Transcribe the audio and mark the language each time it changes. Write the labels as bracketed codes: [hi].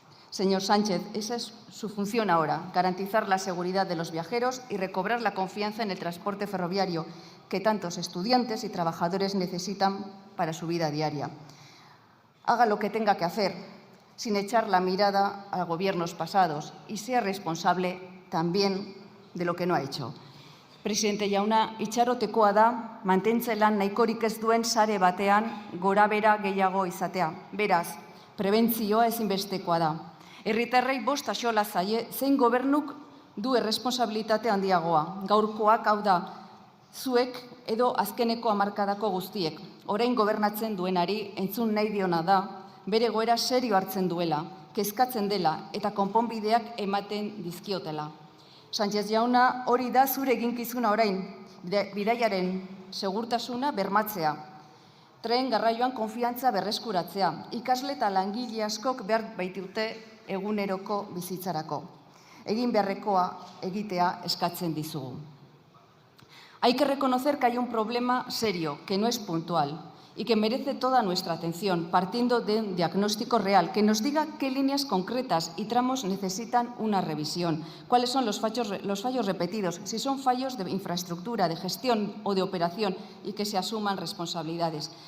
[es] Señor Sánchez, esa es su función ahora, garantizar la seguridad de los viajeros y recobrar la confianza en el transporte ferroviario que tantos estudiantes y trabajadores necesitan para su vida diaria. Haga lo que tenga que hacer. sin echar la mirada a gobiernos pasados y sea responsable también de lo que no ha hecho. [eu] Presidente jauna, itxarotekoa da mantentzelan nahikorik ez duen sare batean gorabehera gehiago izatea. Beraz, prebentzioa ezinbestekoa da. Herritarrei bost axola zaie zein gobernuk du erresponsabilitate handiagoa. Gaurkoak hau da, zuek edo azkeneko hamarkadako guztiek. Orain gobernatzen duenari entzun nahi diona da, bere egoera serio hartzen duela, kezkatzen dela eta konponbideak ematen dizkiotela. Sánchez jauna, hori da zure eginkizuna orain, bidaiaren segurtasuna bermatzea. Tren garraioan konfiantza berreskuratzea, ikasle eta langile askok behar baitute eguneroko bizitzarako. Egin beharrekoa egitea eskatzen dizugu. [es] Hay que reconocer que hay un problema serio, que no es puntual y que merece toda nuestra atención, partiendo de un diagnóstico real, que nos diga qué líneas concretas y tramos necesitan una revisión, cuáles son los fallos repetidos, si son fallos de infraestructura, de gestión o de operación, y que se asuman responsabilidades.